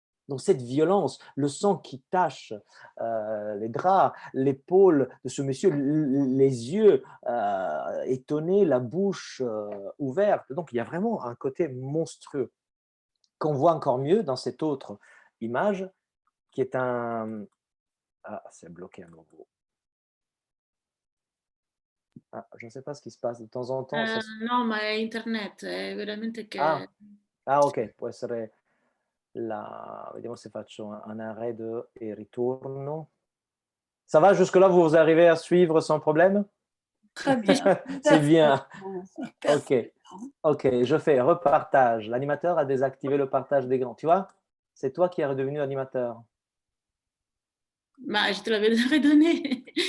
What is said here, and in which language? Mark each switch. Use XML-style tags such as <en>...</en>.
<fr>Donc cette violence, le sang qui tache les draps, l'épaule de ce monsieur, les yeux étonnés, la bouche ouverte. Donc il y a vraiment un côté monstrueux qu'on voit encore mieux dans cette autre image qui est un... Ah, c'est bloqué à nouveau. Ah, je ne sais pas ce qui se passe de temps en temps.</fr> <it>No, ma è internet, è veramente che... Ok, può essere vediamo se faccio</it> <fr>un arrêt et</fr> <it>ritorno.</it> <fr>Ça va jusque-là, vous arrivez à suivre sans problème? Très bien. C'est bien. Ok, Parfait. ok, je fais repartage. L'animateur a désactivé le partage d'écran. Tu vois? C'est toi qui es redevenu animateur. Ma je te l'avais déjà redonné.</fr>